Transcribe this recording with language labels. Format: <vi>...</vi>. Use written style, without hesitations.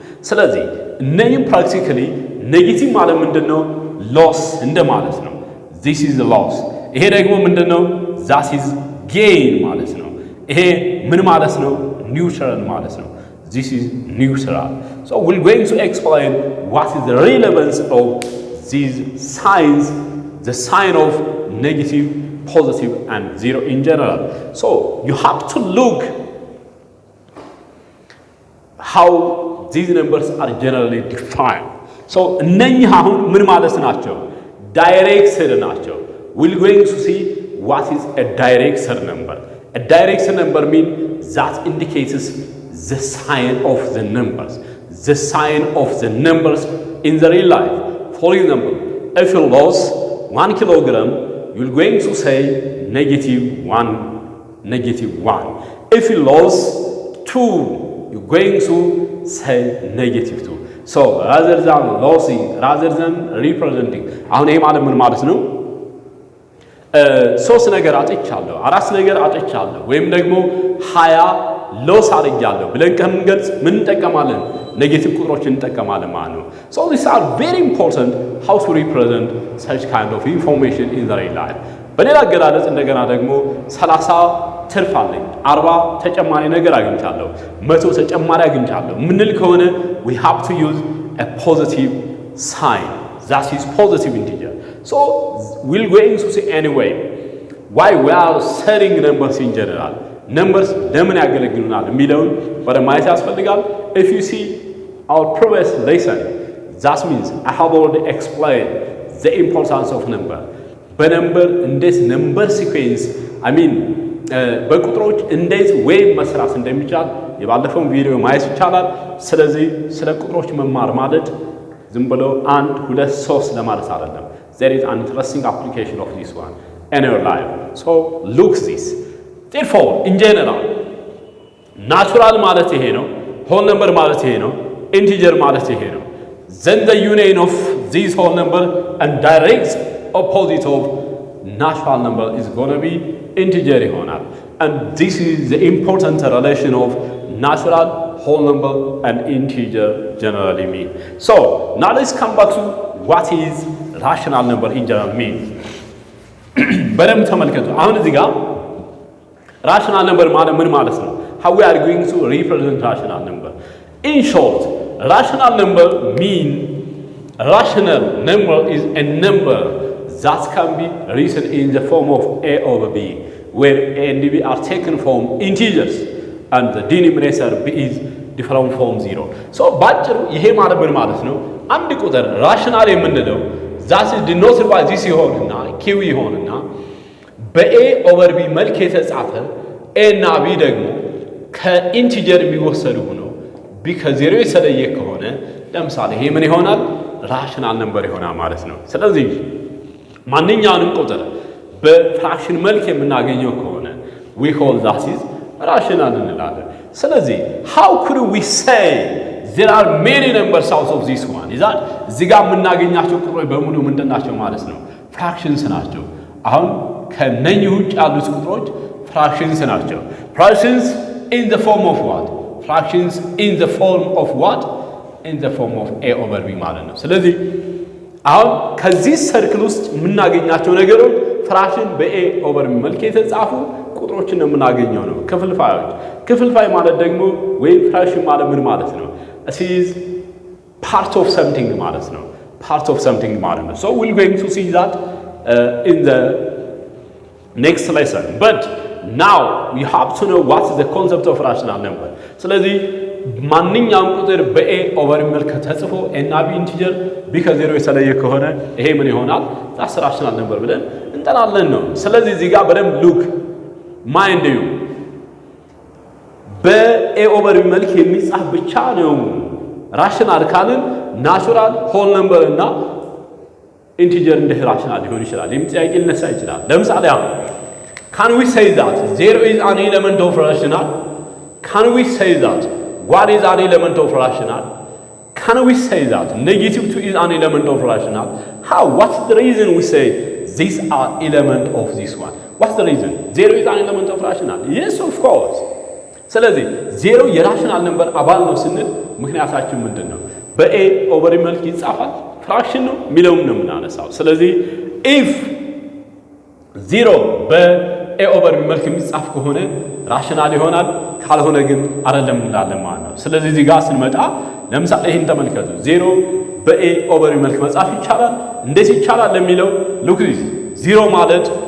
<am>ስለዚህ እነኚህ ፕራክቲካሊ ኔጌቲቭ ማለት ምንድነው? ሎስ እንደማለት ነው።</am> <en>this is the loss።</en> <am>ይሄ ደግሞ ምንድነው?</am> <en>that is gain</en> <am>ማለት ነው። ይሄ ምን ማለት ነው?</am> <en>neutral</en> <am>ማለት ነው።</am> <en>this is neutral. so we're going to explain what is the relevance of these signs, the sign of negative, positive and 0 in general. so you have to look how these numbers are generally defined.</en> <am>so እነኚህ አሁን ምን ማለት ናቸው? ዳይሬክትድ ናቸው።</am> <en>we're going to see what is a directed number. a directed number means that indicates the sign of the numbers, the sign of the numbers in the real life. for example, if you lose 1 kilogram, you're going to say -1, -1. if you lose 2, you're going to say -2. so rather than losing, rather than representing</en> <am>አሁን ይሄ ማለት ምን ማለት ነው? ሶስት ነገር አጥቻለሁ፣ አራት ነገር አጥቻለሁ ወይም ደግሞ 20 ሎስ አድርጋለሁ ብለን ከምንገልጽ ምን እንጠቀማለን? ኔጌቲቭ ቁጥሮችን እንጠቀማለን ማለት ነው።</am> <en>so these are very important how to represent such kind of information in the real life.</en> <am>በሌላ አገላለጽ እንደገና ደግሞ 30 ትርፍ አለኝ፣ 40 ተጨማሪ ነገር አግኝቻለሁ፣ 100 ተጨማሪ አግኝቻለሁ ምንል ከሆነ</am> <en>we have to use a positive sign, that is positive integer. so we're going to see anyway why we are setting numbers in general. numbers</en> <am>ለምን ያገለግሉናል የሚለውን በማየት ያስፈልጋል።</am> <en>if you see our previous lesson, that means I have already explained the importance of number.</en> <am>በነምበር እንዴት ነምበር ሲኩዌንስ</am> <en>I mean</en> <am>በቁጥሮች እንዴት ዌይ መስራት እንደሚቻል የባለፈውን ቪዲዮ ማየት ይቻላል። ስለዚህ ስለ ቁጥሮች መማር ማለት ዝም ብሎ 1 2 3 ለማለት አይደለም።</am> <en>there is an interesting application of this one in your life. so look this. therefore in general natural</en> <am>ማለት ይሄ ነው፣</am> <en>whole number ማለት ይሄ ነው፣ integer ማለት ይሄ ነው. then the union of these whole number and direct opposite of natural number is going to be integer</en> <am>ይሆናል.</am> <en>and this is the important relation of natural, whole number and integer generally mean. so now let's come back to what is rational number in general mean.</en> <am>በደንብ ተመልከቱ። አሁን እዚህ ጋር rational number ማለት ምን ማለት ነው?</am> <en>how we are going to represent rational number. in short, rational number mean rational number is a number that can be written in the form of a over b, where a and b are taken from integers and the denominator b is different from 0.</en> <am>so ባጭሩ ይሄ ማለት ምን ማለት ነው? አንድ ቁጥር ራሽናል የምንለው</am> <en>that is denoted by this</en> <am>ይሆንና q ይሆንና በa over b መልክ የተጻፈ a እና b ደግሞ ከኢንቲጀር የሚወሰዱ ሆነው b ከ0 የተለየ ከሆነ ለምሳሌ ይሄ ምን ይሆናል? ራሽናል ነምበር ይሆናል ማለት ነው። ስለዚህ ማንኛውንም ቁጥር በፍራክሽን መልክ የምናገኘው ከሆነ</am> <en>we call that is rational</en> <am>እንላለን። ስለዚህ</am> <en>how could we say there are many numbers out of this one?</en> <am>እዚህ ጋር የምናገኛቸው ቁጥሮች በሙሉ ምንድን ናቸው ማለት ነው? ፍራክሽንስ ናቸው። አሁን ከነኚህ ውጭ ያሉት ቁጥሮች ፍራክሽንስ ናቸው። ፍራክሽንስ</am> <en>in the form of what? Fractions in the form of what? In the form of a over b</en> <am>ማለት ነው። ስለዚህ አሁን ከዚህ ሰርክል ውስጥ የምናገኛቸው ነገሮች ፍራክሽን በኤ ኦቨር ቢ መልክ የተጻፉ ቁጥሮችን የምናገኘው ነው። ክፍልፋይ ማለት ደግሞ ወይም ፍራክሽን ማለት ምን ማለት ነው?</am> <en>it is part of something</en> <am>ማለት ነው።</am> <en>part of something ማለት ነው። so we're going to see that in the next lesson, but now we have to know what is the concept of rational number.</en> <am>ስለዚህ ማንኛውም ቁጥር በኤ ኦቨር ቢ መልክ ተጽፎ ኤና ቢ ኢንቲጀር ቢ ከዜሮ የተለየ ከሆነ ይሄ ምን ይሆናል?</am> <en>that's rational number</en> <am>ብለን እንጠራለን ነው። ስለዚህ እዚህ ጋር በደንብ ሉክ ማይንድ ዩ በኤ ኦቨር ቢ መልክ የሚጻፍ ብቻ ነው ራሽናል ካልን ናቹራል ሆል ነምበር እና ኢንቲጀር እንደ ራሽናል ሊሆን ይችላል። ጥያቄ ሊነሳ ይችላል። ለምሳሌ አሁን</am> <en>can we say that 0 is an element of rational? Can we say that what is an element of rational? Can we say that negative 2 is an element of rational? How? What's the reason we say these are element of this one? What's the reason? 0 is an element of rational? Yes, of course.</en> <am>ስለዚህ 0 የራሽናል ነምበር አባል ነው ስንል ምክንያታችን ምንድን ነው? በኤ ኦቨር ቢ መልክ ይጻፋል ፍራክሽን ነው የሚለውም ነው የምናነሳው። ስለዚህ if 0 በኤ ኦቨር ቢ መልክ የሚጻፍ ከሆነ ራሽናል ይሆናል፣ ካልሆነ ግን አይደለም እንላለን ማለት ነው። ስለዚህ እዚህ ጋር ስንመጣ ለምሳሌ ይሄን ተመልከቱ። 0 በኤ ኦቨር ቢ መልክ መጻፍ ይቻላል። እንዴት ይቻላል ለሚለው ሉክ ዚስ 0 ማለት</am>